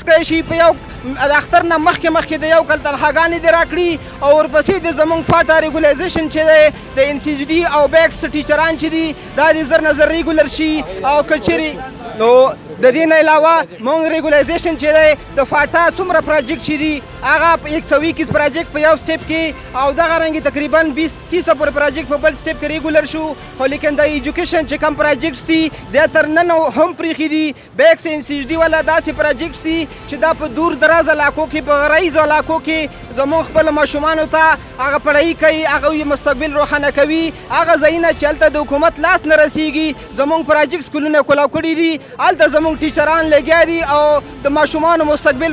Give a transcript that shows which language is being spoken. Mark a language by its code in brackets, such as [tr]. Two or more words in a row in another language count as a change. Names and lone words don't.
[ps] کړی شي په یو د اختر نه مخکې د 1 کال تنخواګانې دې راکړي او ورپسې د زمونږ فاټا ریګولایزیشن چې دی د NCHD او بیکس ټیچران چې دي دا د زر نه زر ریګولر شي او که چیرې نو د دې نه علاوه مونږ ریګولایزیشن چې دی د فاټا څومره پروجیکټ چې دي هغه 121 پروجیکټ په یو سټیپ کې او دغه رنګې تقریبا 20-30 پورې پروجیکټ په بل سټیپ کې ریګولر شو خو لیکن د ایجوکیشن چې کوم پروجیکټس دي دا تر نن هم پرېښي دي. بیکس NCHD والا داسې پروجیکټس دي چې دا په دور دراز علاقو کې په غرایزو علاقو کې زموږ خپل ماشومانو ته هغه پړهی کوي هغه یې مستقبل روښانه کوي هغه ځایونه چې هلته د حکومت لاس نه رسیږي زموږ پروجیکټ سکولونه کولاو کړي دي هلته زموږ ټیچران لګیا دي او د ماشومانو مستقبل